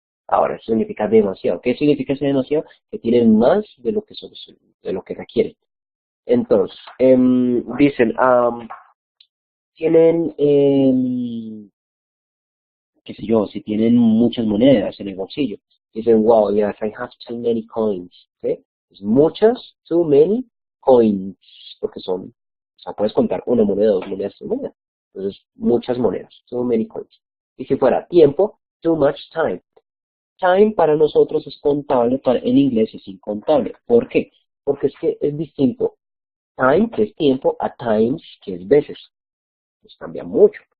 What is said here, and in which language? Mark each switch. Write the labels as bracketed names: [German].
[Spanish] Ahora, eso significa demasiado. ¿Qué significa ese demasiado? Que tienen más de lo que, de lo que requieren. Entonces, dicen, tienen, qué sé yo, si tienen muchas monedas en el bolsillo. [English] Dicen, wow, yes, I have too many coins. ¿Sí? [Spanish] Pues muchas, [English] too many coins. [Spanish] Porque son, o sea, puedes contar una moneda, dos monedas, tres monedas. Entonces, muchas monedas, too many coins. Y si fuera tiempo, too much time. Time para nosotros es contable, en inglés es incontable. ¿Por qué? Porque es que es distinto. Time, que es tiempo, a times, que es veces. Pues cambia mucho.